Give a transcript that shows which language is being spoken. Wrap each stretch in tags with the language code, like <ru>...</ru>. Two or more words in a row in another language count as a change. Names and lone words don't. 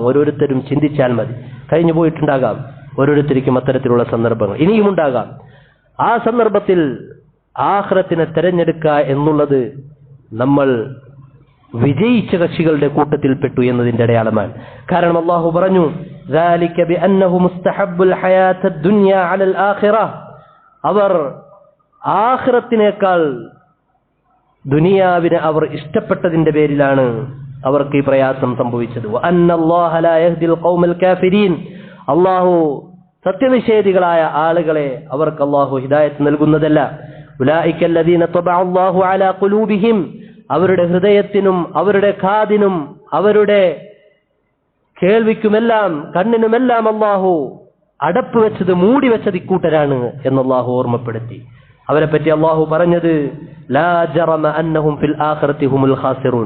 <ml>ഓരോരുത്തരും ചിന്തിച്ചാൽ മതി. കഴിഞ്ഞു പോയിട്ടുണ്ടാകാം ഓരോരുത്തർക്കും അത്തരത്തിലുള്ള സന്ദർഭങ്ങൾ, ഇനിയും ഉണ്ടാകാം. ആ സന്ദർഭത്തിൽ ആഖിറത്തിനെ തിരഞ്ഞെടുക്കുക എന്നുള്ളത് നമ്മൾ വിജയിച്ച കക്ഷികളുടെ കൂട്ടത്തിൽപ്പെട്ടു എന്നതിന്റെ അടയാളമാണ്. കാരണം അല്ലാഹു പറഞ്ഞു,</ml> <ar>ذَلِكَ بِأَنَّهُ مُسْتَحَبُّ الْحَيَاةَ الدُّنْيَا عَلَى الْآخِرَةِ.</ar> <ml>അവർ ആഖിറത്തിനേക്കാൾ ദുനിയാവിനെ അവർ ഇഷ്ടപ്പെട്ടതിന്റെ പേരിലാണ് അവർക്ക് ഈ പ്രയാസം സംഭവിച്ചത്.</ml> <ar>وَأَنَّ اللَّهَ لَا يَهْدِي الْقَوْمَ الْكَافِرِينَ.</ar> <ml>അല്ലാഹു സത്യനിഷേധികളായ ആളുകളെ അവർക്ക് അല്ലാഹു ഹിദായത്ത് നൽകുന്നതല്ല.</ml> <ar>ഉലൈക الذين طبع الله على قلوبهم.</ar> <ml>അവരുടെ ഹൃദയത്തിനും അവരുടെ കാതിനും അവരുടെ കേൾവിക്കുമെല്ലാം കണ്ണിനുമെല്ലാം അല്ലാഹു അടപ്പ് വെച്ചത്, മൂടി വെച്ചത് ഇക്കൂട്ടരാണ് എന്ന് അല്ലാഹു ഓർമ്മപ്പെടുത്തി. അവരെ പറ്റി അല്ലാഹു പറഞ്ഞത്,</ml> <ar>لا جرم أنهم في الآخرة هم الخاسرون.</ar>